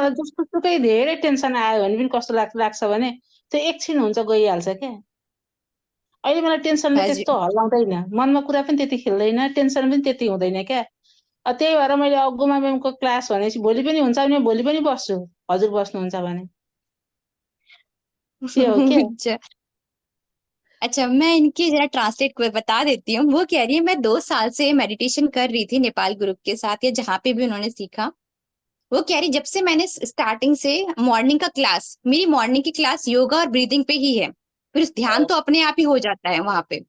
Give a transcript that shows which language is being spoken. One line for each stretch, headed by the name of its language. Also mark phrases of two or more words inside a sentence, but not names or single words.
Nepali: मलाई जस्तोसुकै धेरै टेन्सन आयो भने पनि कस्तो लाग्छ भने त्यो एकछिन हुन्छ गइहाल्छ क्या। अहिले मलाई टेन्सनले त्यस्तो हजुर हल्लाउँदैन, मनमा कुरा पनि त्यति खेल्दैन, टेन्सन पनि त्यति हुँदैन क्या। त्यही भएर मैले गुमा म्यामको क्लास भनेपछि भोलि पनि हुन्छ भने भोलि पनि बस्छु, हजुर बस्नुहुन्छ भने। त्यो हो क्या।
Hindi: अच्छा अच्छा, मैं इनकी जरा ट्रांसलेट को बता देती हूँ। वो कह रही है मैं 2 साल से मेडिटेशन कर रही थी नेपाल ग्रुप के साथ या जहाँ पे भी उन्होंने सीखा। वो कह रही जब से मैंने स्टार्टिंग से मॉर्निंग का क्लास, मेरी मॉर्निंग की क्लास योगा और ब्रीदिंग पे ही है, फिर ध्यान तो अपने आप ही हो जाता है वहां पे।